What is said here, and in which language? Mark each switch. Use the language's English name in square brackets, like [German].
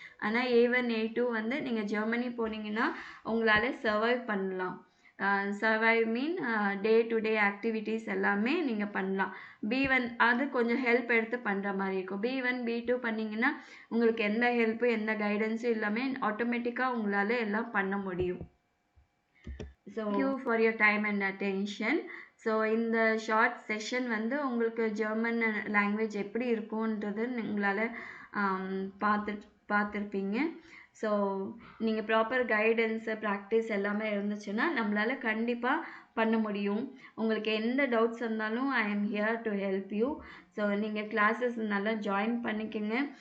[Tamil] ஆனால் A1 A2 வந்து நீங்கள் ஜெர்மனி போனீங்கன்னா உங்களால் சர்வைவ் பண்ணலாம். [English] survive mean day to day activities [Tamil] எல்லாமே நீங்கள் பண்ணலாம். B1 அது கொஞ்சம் ஹெல்ப் எடுத்து பண்ணுற மாதிரி இருக்கும். B1 B2 பண்ணிங்கன்னா உங்களுக்கு எந்த ஹெல்ப்பு எந்த கைடன்ஸும் இல்லாமல் ஆட்டோமேட்டிக்காக உங்களால் எல்லாம் பண்ண முடியும். [English] So thank you for your time and attention. [Tamil] So இந்த ஷார்ட் செஷன் வந்து உங்களுக்கு ஜெர்மன் லாங்குவேஜ் எப்படி இருக்கும்ன்றது உங்களால் பார்த்துருப்பீங்க. ஸோ நீங்கள் ப்ராப்பர் கைடன்ஸு ப்ராக்டிஸ் எல்லாமே இருந்துச்சுன்னா நம்மளால் கண்டிப்பாக பண்ண முடியும். உங்களுக்கு எந்த டவுட்ஸ் இருந்தாலும் [English] I am here to help you. [Tamil] So நீங்கள் கிளாஸஸ் நல்லா ஜாயின் பண்ணிக்கோங்க.